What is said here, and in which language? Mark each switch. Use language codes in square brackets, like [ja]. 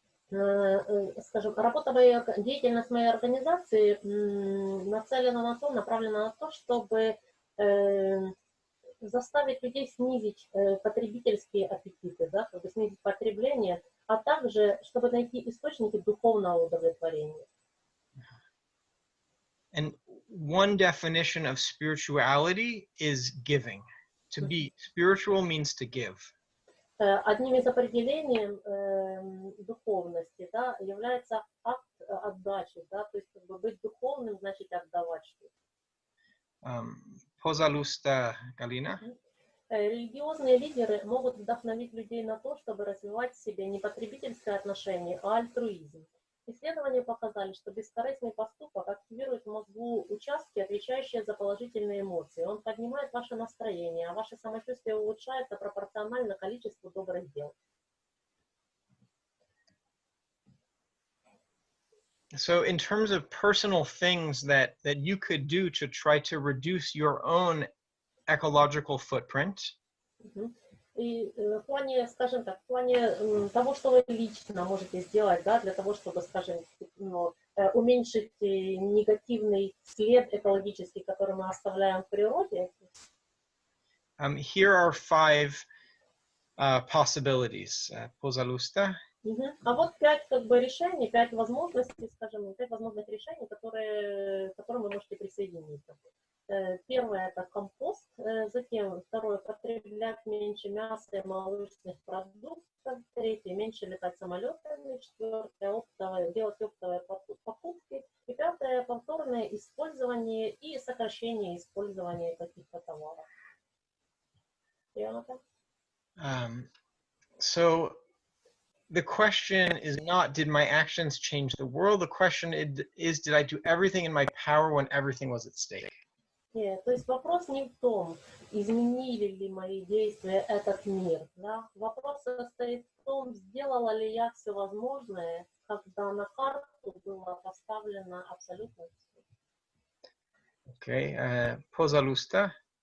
[ru] Скажем, деятельность моей организации нацелена на то, направлена на то, чтобы заставить людей снизить потребительские аппетиты, да, чтобы снизить потребление, а также чтобы найти источники духовного удовлетворения. [en] And one definition of spirituality is giving. To be spiritual means to give. [ru] Одним из определений духовности, да, является акт отдачи, да, то есть как бы быть духовным значит отдавать что-то. Пожалуйста, Галина. Религиозные лидеры могут вдохновить людей на то, чтобы развивать в себе не потребительское отношение, а альтруизм. Исследования показали, что бескорыстный поступок активирует в мозгу участки, отвечающие за положительные эмоции. Он поднимает ваше настроение, а ваше самочувствие улучшается пропорционально количеству добрых дел. [en] So in terms of personal things that you could do to try to reduce your own ecological footprint, [ru] И в плане, скажем так, в плане того, что вы лично можете сделать, да, для того, чтобы, скажем, уменьшить негативный след экологический, который мы оставляем в природе. [en] Here are 5 possibilities. [ru] Пожалуйста. А вот 5 как бы решений, 5 возможностей, скажем, 5 возможных решений, к которым вы можете присоединиться. Первое — это компост, затем второе — потреблять меньше мяса и молочных продуктов, третье — меньше летать самолетами, четвертое — делать оптовые покупки, и пятое — повторное использование и сокращение использования каких-то товаров. [en] So the question is not, did my actions change the world? The question is, did I do everything in my power when everything was at stake? [ru] Нет, то есть вопрос не в том, изменили ли мои действия этот мир. Да? Вопрос состоит в том, сделала ли я все возможное, когда на карту было поставлено абсолютно все. Okay, пожалуйста.